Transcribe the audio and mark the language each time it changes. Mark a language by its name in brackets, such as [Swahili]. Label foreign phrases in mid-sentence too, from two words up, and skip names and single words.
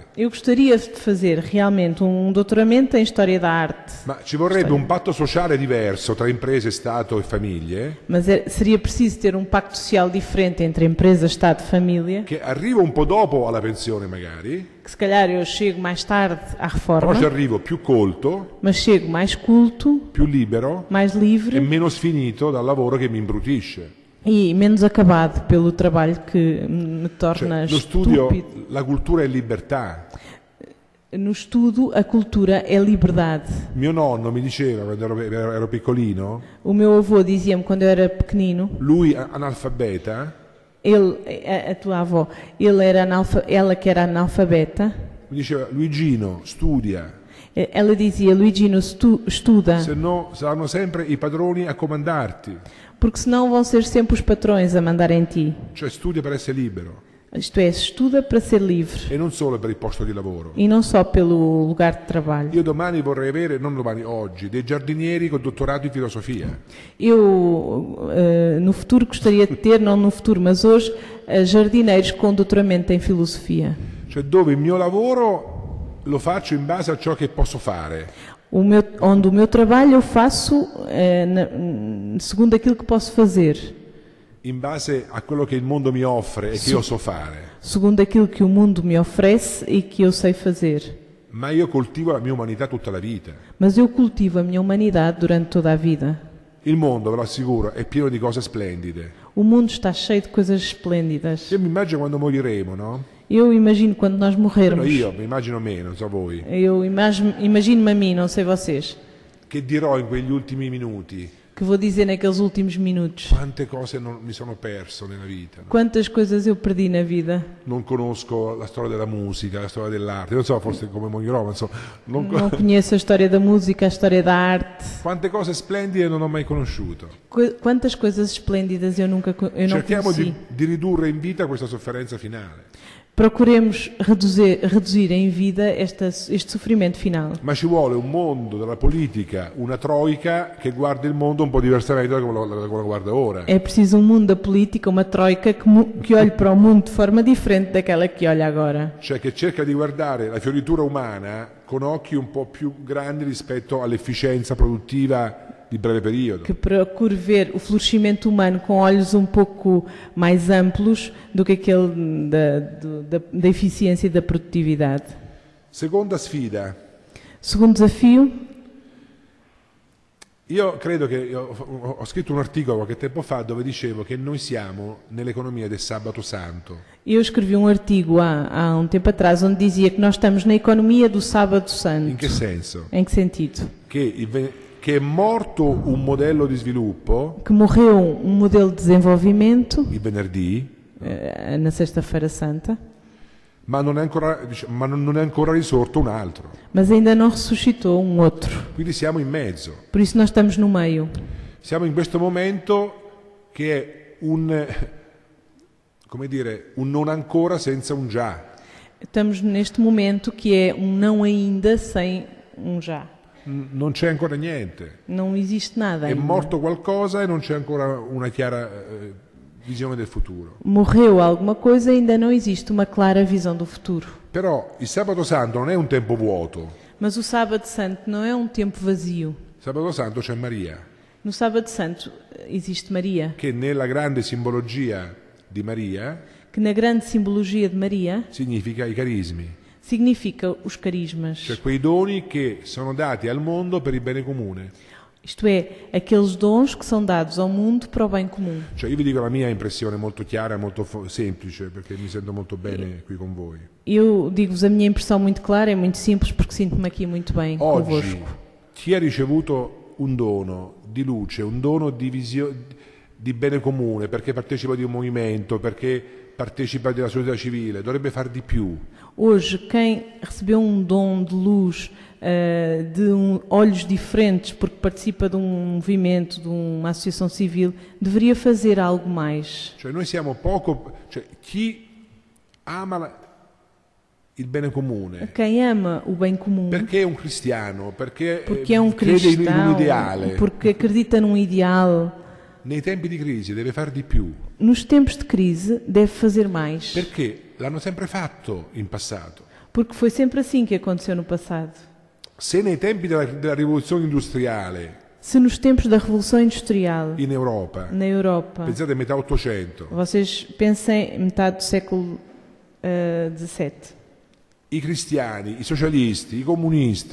[Portuguese] Eu gostaria de fazer realmente um doutoramento em História da Arte, [Italian] ma ci vorrebbe un patto sociale diverso tra imprese, Stato e famiglie, [Portuguese] mas seria preciso ter um pacto social diferente entre empresa, Estado e família, [Italian] che arriva un po' dopo alla pensione magari, [Portuguese] que se calhar eu chego mais tarde à [Italian] però [Portuguese] reforma, [Italian] ci arrivo più colto, [Portuguese] mas chego mais culto, [Italian] più libero [Portuguese] mais [Italian] e [Portuguese] livre [Italian] meno sfinito dal lavoro che mi imbrutisce. [Portuguese] e menos acabado pelo trabalho que me torna [Italian] Cioè, lo studio, [Portuguese] estúpido. [Italian] la cultura è libertà. [Portuguese] No estudo, a cultura é liberdade. [Italian] Mio nonno mi diceva quando ero piccolino, [Portuguese] O meu avô dizia-me quando eu era pequenino, [Italian] lui analfabeta, [Portuguese] a tua avó, ela que era analfabeta, [Italian] mi diceva Luigino studia, [Portuguese] ela dizia, Luigino, estuda, [Italian] se no saranno sempre i padroni a comandarti, [Portuguese] porque senão vão ser sempre os patrões a mandar em ti. [Italian] cioè studia per essere libero [Portuguese] Isto é, estuda para ser livre [Italian] e non solo per il posto di lavoro. [Portuguese] e não só pelo lugar de trabalho. [Italian] Io domani vorrei avere, non domani, oggi, dei giardinieri con dottorato in filosofia. [Portuguese] Eu, no futuro, gostaria de ter, não no futuro, mas hoje, jardineiros com doutoramento em filosofia. [Italian] Cioè dove il mio lavoro lo faccio in base a ciò che posso fare. [Portuguese] Onde o meu trabalho eu faço segundo aquilo que posso fazer, [Italian] In base a quello che il mondo mi offre e che io so fare. [Portuguese] segundo aquilo que o mundo me oferece e que eu sei fazer. [Italian] Ma io coltivo la mia umanità tutta la vita. [Portuguese] Mas eu cultivo a minha humanidade durante toda a vida. [Italian] Il mondo, ve lo assicuro, è pieno di cose splendide. [Portuguese] O mundo está cheio de coisas esplêndidas. [Italian] Io mi immagino quando moriremo, no? [Portuguese] Eu imagino quando nós [Italian] Però [Portuguese] morrermos. [Italian] io mi immagino meno, non so voi. [Portuguese] Eu imagino-me a mim, não sei vocês, [Italian] Che dirò in quegli ultimi minuti? [Portuguese] que vou dizer naqueles últimos minutos. [Italian] Quante cose mi sono perso nella vita. No? [Portuguese] Quantas coisas eu perdi na vida. [Italian] Non conosco la storia della musica, la storia dell'arte. Non so, forse come morirò, ma insomma, [Portuguese] Não conheço a história da música, a história da arte. [Italian] quante cose splendide non ho mai conosciuto. [Portuguese] Quantas coisas esplêndidas eu não [Italian] Cerchiamo [Portuguese] conheci. [Italian] di ridurre in vita questa sofferenza finale. [Portuguese] Procuremos reduzir em vida este sofrimento final. [Italian] Ma ci vuole un mondo della politica, una troica che guardi il mondo un po' diversamente da come lo guarda ora. [Portuguese] É preciso mundo da política, uma troika que olhe para o mundo de forma diferente daquela que olha agora. [Italian] Cioè che cerca di guardare la fioritura umana con occhi un po' più grandi rispetto all'efficienza produttiva di breve periodo. [Portuguese] Que procure ver o florescimento humano com olhos um pouco mais amplos do que aquele da eficiência e da produtividade. [Italian] Seconda sfida. [Portuguese] Segundo desafio, [Italian] Io credo che ho scritto un articolo qualche tempo fa dove dicevo che noi siamo nell'economia del sabato santo. [Portuguese] eu escrevi um artigo há tempo atrás onde dizia que nós estamos na economia do sábado santo. [Italian] In che senso? [Portuguese] Em que sentido? [Italian] Che è morto un modello di sviluppo [Portuguese] Que morreu um modelo de desenvolvimento [Italian] il venerdì, [Portuguese] na Sexta-feira Santa, [Italian] ma non è ancora risorto un altro. [Portuguese] mas ainda não ressuscitou um outro. [Italian] Quindi siamo in mezzo. [Portuguese] Por isso nós estamos no meio. [Italian] Siamo in questo momento che è come dire, un non ancora senza un già. [Portuguese] Estamos neste momento que é um não ainda sem um já. [Italian] Non c'è ancora niente. [Portuguese] Não existe nada [Italian] È [Portuguese] ainda. [Italian] morto qualcosa e non c'è ancora una chiara visione del futuro. [Portuguese] Morreu alguma coisa e ainda não existe uma clara visão do futuro. [Italian] Però il sabato santo non è un tempo vuoto. [Portuguese] Mas o Sábado Santo não é um tempo vazio. [Italian] Sabato santo c'è Maria, [Portuguese] No Sábado Santo existe Maria, [Italian] che nella grande simbologia di Maria [Portuguese] que na grande simbologia de Maria [Italian] significa i carismi, [Portuguese] significa os carismas. [Italian] cioè quei doni che sono dati al mondo per il bene comune. [Portuguese] Isto é, aqueles dons que são dados ao mundo para o bem comum. [Italian] Cioè io vi dico la mia impressione molto chiara, molto semplice, perché mi sento molto bene qui con voi. [Portuguese] Eu digo-vos a minha impressão muito clara, é muito simples, porque sinto-me aqui muito bem [Italian] Oggi [Portuguese] convosco. [Italian] chi ha ricevuto un dono di luce, un dono di bene comune, perché partecipa di un movimento, perché partecipa della società civile dovrebbe far di più. [Portuguese] Hoje, quem recebeu um dom de luz, olhos diferentes, porque participa de um movimento, de uma associação civil, deveria fazer algo mais. [Italian] Cioè noi siamo poco, cioè chi ama il bene comune, [Portuguese] Quem ama o bem comum, [Italian] perché è un cristiano, perché [Portuguese] porque é um [Italian] crede in un [Portuguese] cristão, [Italian] ideale, [Portuguese] porque acredita num ideal, [Italian] nei tempi di crisi deve far di più, [Portuguese] nos tempos de crise deve fazer mais. [Italian] perché l'hanno sempre fatto in passato. [Portuguese] Porque foi sempre assim que aconteceu no passado. [Italian] Se nei tempi della rivoluzione industriale [Portuguese] Se nos tempos da Revolução Industrial, [Italian] in Europa, [Portuguese] na Europa, [Italian] pensate a metà 800, [Portuguese] vocês pensem em metade do século XVII, [Italian] i cristiani, i socialisti, i comunisti,